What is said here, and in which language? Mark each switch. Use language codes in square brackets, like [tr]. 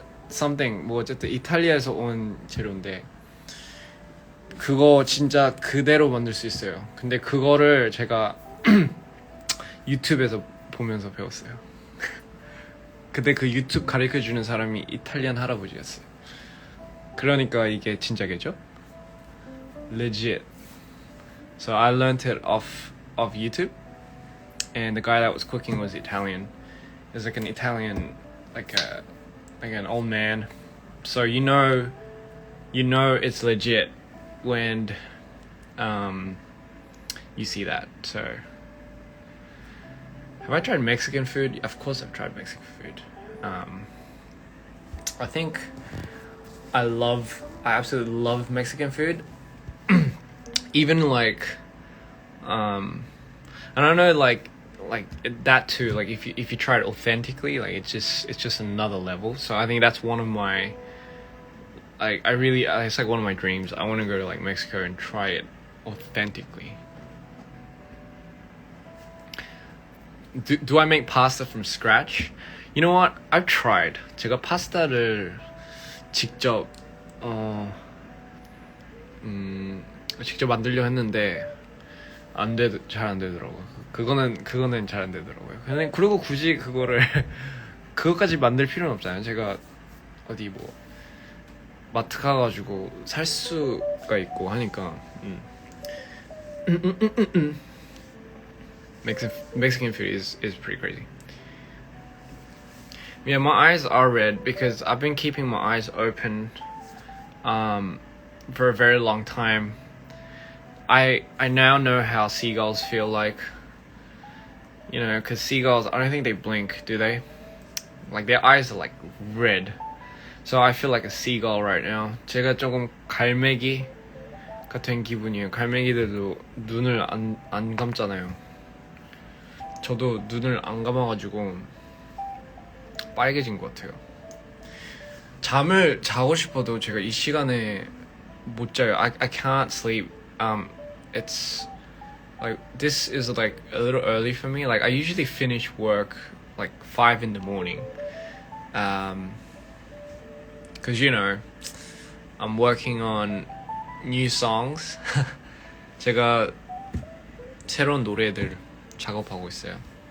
[en] something [ko] 뭐 어쨌든 이탈리아에서 온 재료인데 그거 진짜 그대로 만들 수 있어요. 근데 그거를 제가 유튜브에서 보면서 배웠어요. 근데 그 유튜브 가르쳐주는 사람이 이탈리안 할아버지였어요. 그러니까 이게 진짜겠죠? [en] Legit. So I learned it off YouTube, and the guy that was cooking was Italian. It's like an Italian, like an old man. So you know it's legit when you see that. So have I tried Mexican food? Of course I've tried Mexican food. I think I absolutely love Mexican food. Even like and I know like that too, like if you try it authentically, like it's just another level. So I think that's one of my it's like one of my dreams. I want to go to like Mexico and try it authentically. Do I make pasta from scratch? You know what? I've tried. [ko] 제가 파스타를 직접 직접 만들려 했는데 잘 안 되더라고요. 그거는 잘 안 되더라고요. 그리고 굳이 그거까지 만들 필요는 없잖아요. 제가 어디 뭐 마트 가가지고 살 수가 있고 하니까 [en] Mexican food is pretty crazy. Yeah, my eyes are red because I've been keeping my eyes open for a very long time. I now know how seagulls feel like. You know, because seagulls, I don't think they blink, do they? Like, their eyes are like red. So I feel like a seagull right now. [ko] 제가 조금 갈매기 같은 기분이에요. 갈매기들도 눈을 안 감잖아요. 저도 눈을 안 감아가지고 빨개진 것 같아요. 잠을 자고 싶어도 제가 이 시간에 못 자요. [en] I can't sleep. It's like this is like a little early for me. Like I usually finish work like 5 in the morning. Cause you know, I'm working on new songs. [ko] 제가 새로운 노래들 작업하고 있어요.